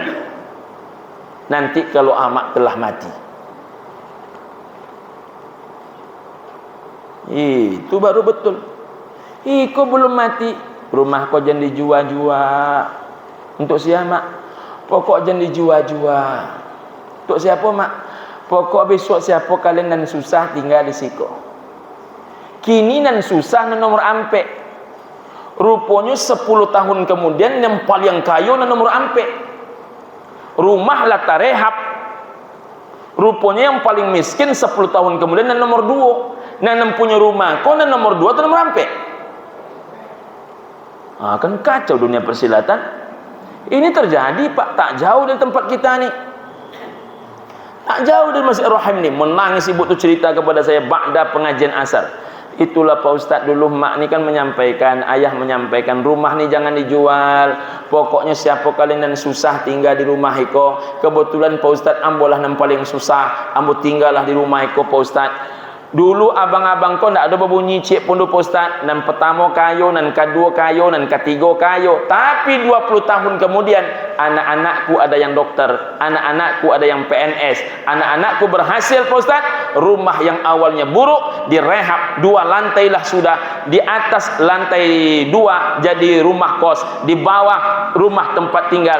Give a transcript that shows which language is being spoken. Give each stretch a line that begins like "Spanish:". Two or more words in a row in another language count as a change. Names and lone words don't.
Indonesian: Nanti kalau amak telah mati, itu baru betul.
Minangkabau: Iko belum mati, rumah kau jangan dijual-jual.
Indonesian: Untuk siapa mak? Pokok jangan dijual-jual.
Minangkabau: Untuk siapa mak? Pokok besok siapa kalian nan susah tinggal di siko. Kini nan susah nan nomor ampe.
Indonesian: Rupanya 10 tahun kemudian yang paling kaya
Minangkabau: nan nomor ampe. Rumah lah tarehab.
Indonesian: Rupanya yang paling miskin 10 tahun kemudian
Minangkabau: nan nomor 2.
Indonesian: Nan punya rumah kau
Minangkabau: nan nomor 2 atau nomor ampe.
Indonesian: Kan kacau dunia persilatan. Ini terjadi Pak, tak jauh dari tempat kita nih, tak jauh dari Masjid Rahim nih. Menangis ibu tu cerita kepada saya ba'da pengajian asar. Itulah Pak Ustaz, dulu mak ni kan menyampaikan, ayah menyampaikan, rumah ni jangan dijual. Pokoknya siapa kalian yang susah tinggal di rumah iko.
Minangkabau: Kebetulan Pak Ustaz ambolah yang paling susah, ambo tinggallah di rumah iko Pak Ustaz.
Indonesian: Dulu abang-abang kau ndak ada berbunyi cik pun Pak Ustaz.
Minangkabau: Nan pertama kayo, nan kedua kayo, nan ketiga kayo.
Indonesian: Tapi 20 tahun kemudian anak-anakku ada yang dokter, anak-anakku ada yang PNS, anak-anakku berhasil Pak Ustaz. Rumah yang awalnya buruk direhab, 2 lantai lah sudah. Di atas lantai 2 jadi rumah kos, di bawah rumah tempat tinggal.